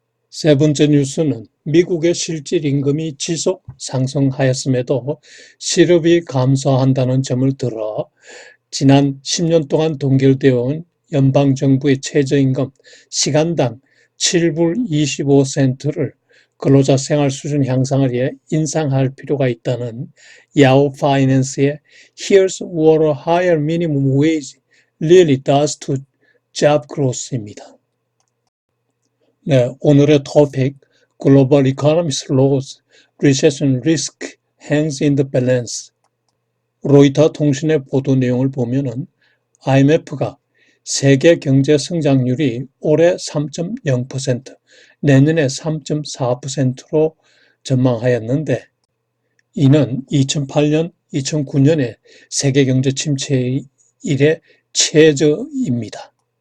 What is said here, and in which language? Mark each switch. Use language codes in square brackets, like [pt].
[ko] 세 번째 뉴스는 미국의 실질 임금이 지속 상승하였음에도 실업이 감소한다는 점을 들어 지난 10년 동안 동결되어 온 연방정부의 최저임금 시간당 7불 25센트를 근로자 생활 수준 향상을 위해 인상할 필요가 있다는 야후 파이낸스의 [en] Here's what a higher minimum wage really does to job growth [ko] 입니다. 네, 오늘의 토픽 [en] Global Economic Loss Recession Risk Hangs in the Balance. [ko] 로이터 통신의 보도 내용을 보면은 IMF가 세계 경제 성장률이 올해 3.0%, 내년에 3.4%로 전망하였는데 이는 2008년, 2009년의 세계 경제 침체 이래 최저입니다.